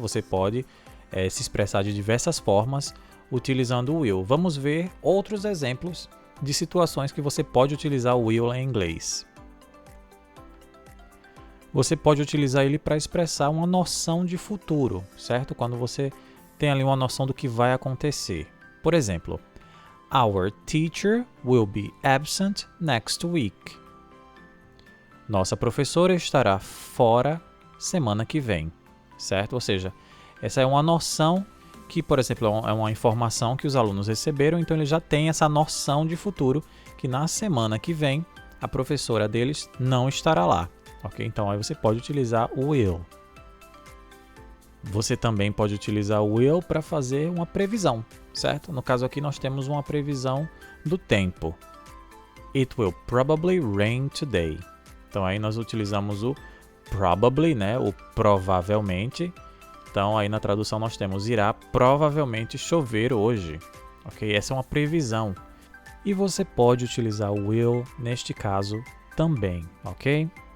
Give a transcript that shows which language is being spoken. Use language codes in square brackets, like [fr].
[pt] Você pode se expressar de diversas formas utilizando o will. Vamos ver outros exemplos de situações que você pode utilizar o will em inglês. Você pode utilizar ele para expressar uma noção de futuro, certo? Quando você tem ali uma noção do que vai acontecer. Por exemplo, [en] Our teacher will be absent next week. [pt] Nossa professora estará fora semana que vem, certo? Ou seja, essa é uma noção que, por exemplo, é uma informação que os alunos receberam, então eles já têm essa noção de futuro, que na semana que vem a professora deles não estará lá, ok? Então aí você pode utilizar o will. Você também pode utilizar o will para fazer uma previsão, certo? No caso aqui nós temos uma previsão do tempo. [en] It will probably rain today. [pt] Então aí nós utilizamos o probably, né? O provavelmente. Então, aí na tradução nós temos irá provavelmente chover hoje, ok? Essa é uma previsão. E você pode utilizar o will neste caso também, ok?